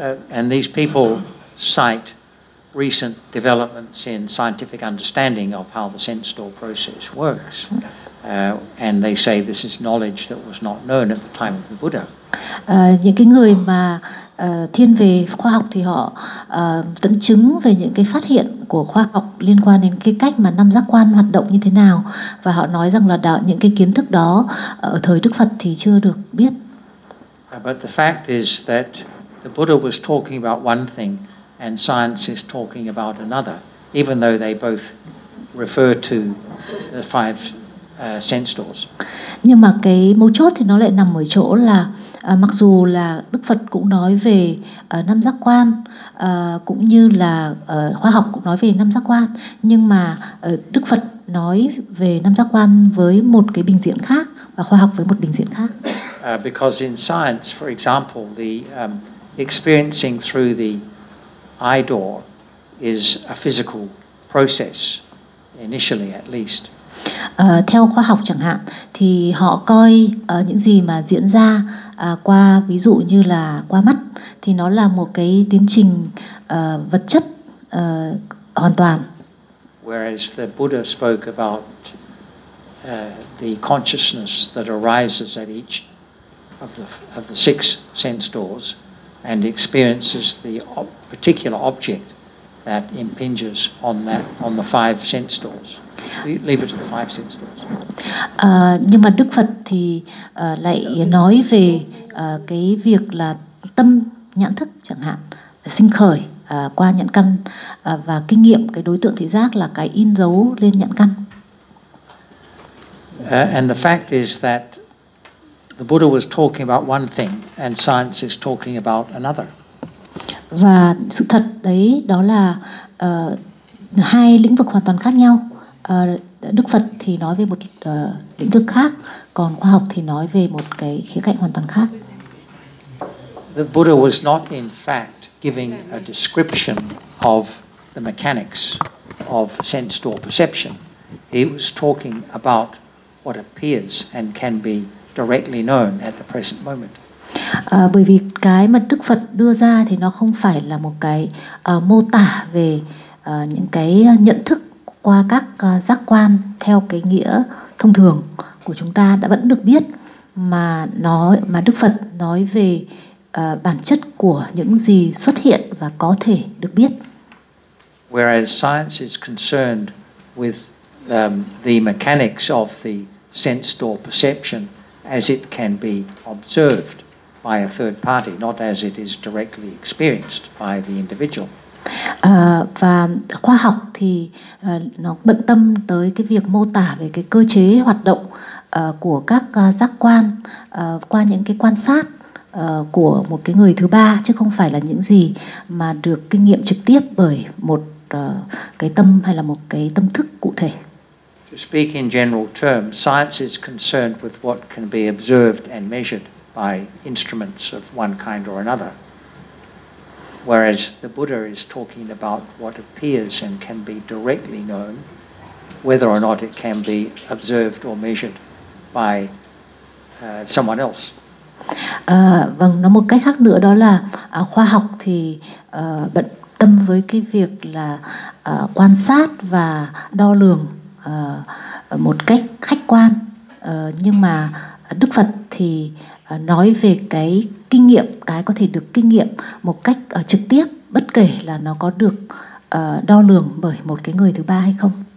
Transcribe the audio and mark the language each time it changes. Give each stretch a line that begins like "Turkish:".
English: And these people cite recent developments in scientific understanding of how the sense door process works, and they say this is knowledge that was not known at the time of the Buddha.
Vietnamese: Những cái người mà thiên về khoa học thì họ dẫn chứng về những cái phát hiện của khoa học liên quan đến cái cách mà năm giác quan hoạt động như thế nào, và họ nói rằng là những cái kiến thức đó ở thời Đức Phật thì chưa được biết.
English: But the fact is that the Buddha was talking about one thing and science is talking about another, even though they both refer to the five sense doors.
Vietnamese: Nhưng mà cái mấu chốt thì nó lại nằm ở chỗ là mặc dù là Đức Phật cũng nói về năm giác quan, cũng như là khoa học cũng nói về năm giác quan, nhưng mà Đức Phật nói về năm giác quan với một cái bình diện khác và khoa học với một bình diện khác.
English: Because in science, for example, the experiencing through the eye door is a physical process, initially at least.
Vietnamese: Theo khoa học chẳng hạn, thì họ coi những gì mà diễn ra qua ví dụ như là qua mắt, thì nó là một cái tiến trình vật chất hoàn toàn.
English: Whereas the Buddha spoke about the consciousness that arises at each of the six sense doors and experiences the particular object that impinges on that, on the five sense doors. Leave it to the five sense doors.
Vietnamese: Nhưng mà Đức Phật thì lại nói về cái việc là tâm nhãn thức chẳng hạn sinh khởi qua nhãn căn và kinh nghiệm cái đối tượng thị giác là cái in dấu lên nhãn căn.
English: And the fact is that the Buddha was talking about one thing and science is talking about another.
Vietnamese: Và sự thật đấy đó là hai lĩnh vực hoàn toàn khác nhau. Đức Phật thì nói về một lĩnh vực khác, còn khoa học thì nói về một cái khía cạnh hoàn toàn khác.
English: The Buddha was not in fact giving a description of the mechanics of sense door perception. He was talking about what appears and can be directly known at the present moment.
Vietnamese: Bởi vì cái mà Đức Phật đưa ra thì nó không phải là một cái mô tả về những cái nhận thức qua các giác quan theo cái nghĩa thông thường của chúng ta đã vẫn được biết, mà Đức Phật nói về bản chất của những gì xuất hiện và có thể được biết.
English: Whereas science is concerned with the mechanics of the sense door perception as it can be observed by a third party, not as it is directly experienced by the individual.
Vietnamese: Và khoa học thì nó bận tâm tới cái việc mô tả về cái cơ chế hoạt động của các giác quan qua những cái quan sát của một cái người thứ ba, chứ không phải là những gì mà được kinh nghiệm trực tiếp bởi một cái tâm hay là một cái tâm thức cụ thể.
English: To speak in general terms, science is concerned with what can be observed and measured by instruments of one kind or another. Whereas the Buddha is talking about what appears and can be directly known, whether or not it can be observed or measured by someone else.
Vietnamese: Vâng, nó một cách khác nữa đó là khoa học thì bận tâm với cái việc là quan sát và đo lường một cách khách quan, nhưng mà Đức Phật thì nói về cái kinh nghiệm, cái có thể được kinh nghiệm một cách trực tiếp, bất kể là nó có được đo lường bởi một cái người thứ ba hay không.